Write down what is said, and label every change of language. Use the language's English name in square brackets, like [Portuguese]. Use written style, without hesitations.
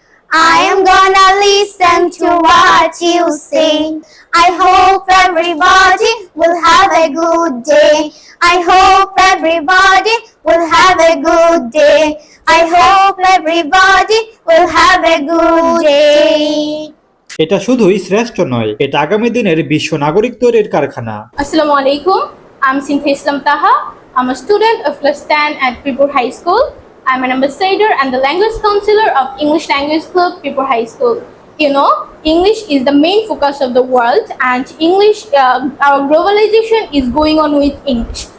[English] I am gonna listen to what you say. I hope everybody will have a good day. I hope everybody will have a good day. I hope everybody will have a good day. [Bangla] এটা শুধুই শ্রেষ্ঠ নয়, এটা আগামী দিনের বিশ্ব নাগরিক তৈরির কারখানা। [English] Assalamu alaikum. I'm Sintha Islam Taha. I'm a student of class 10 at Pirpur High School. I'm an ambassador and the language counselor of English Language Club, Pirpur High School. You know, English is the main focus of the world, and our globalization is going on with English.